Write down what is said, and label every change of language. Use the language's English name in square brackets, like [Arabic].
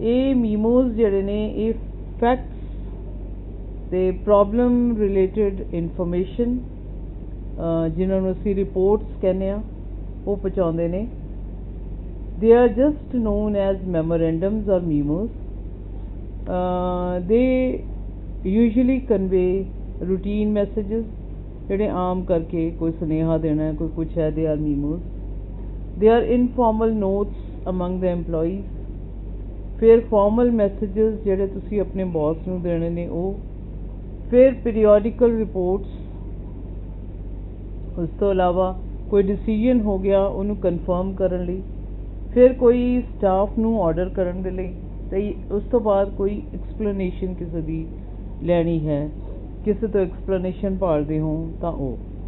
[Punjabi] ਇਹ ਮੀਮੋਜ਼ ਜਿਹੜੇ ਨੇ ਇਹ ਫੈਕਟਸ ਅਤੇ ਪ੍ਰੋਬਲਮ ਰਿਲੇਟਡ ਇਨਫੋਰਮੇਸ਼ਨ ਜਿਨ੍ਹਾਂ ਨੂੰ ਅਸੀਂ ਰਿਪੋਰਟਸ ਕਹਿੰਦੇ ਹਾਂ ਉਹ ਪਹੁੰਚਾਉਂਦੇ ਨੇ। [English] They are just known as memorandums or memos. They usually convey routine messages [Punjabi] ਜਿਹੜੇ ਆਮ ਕਰਕੇ ਕੋਈ ਸੁਨੇਹਾ ਦੇਣਾ, ਕੋਈ ਕੁਛ ਹੈ, [English] They are memos. They are informal notes among the employees. [Punjabi] ਫਿਰ formal messages ਜਿਹੜੇ ਤੁਸੀਂ ਆਪਣੇ ਬੌਸ ਨੂੰ ਦੇਣੇ ਨੇ ਉਹ। ਫਿਰ periodical reports। ਉਸ ਤੋਂ ਇਲਾਵਾ ਕੋਈ ਡਿਸੀਜਨ ਹੋ ਗਿਆ ਉਹਨੂੰ ਕਨਫਰਮ ਕਰਨ ਲਈ। ਫਿਰ ਕੋਈ ਸਟਾਫ ਨੂੰ ਆਰਡਰ ਕਰਨ ਦੇ ਲਈ। ਅਤੇ ਉਸ ਤੋਂ ਬਾਅਦ ਕੋਈ ਐਕਸਪਲੇਨੇਸ਼ਨ ਕਿਸੇ ਦੀ ਲੈਣੀ ਹੈ, ਕਿਸੇ ਤੋਂ ਐਕਸਪਲੇਨੇਸ਼ਨ ਭਾਲਦੇ ਹੋ ਤਾਂ ਉਹ।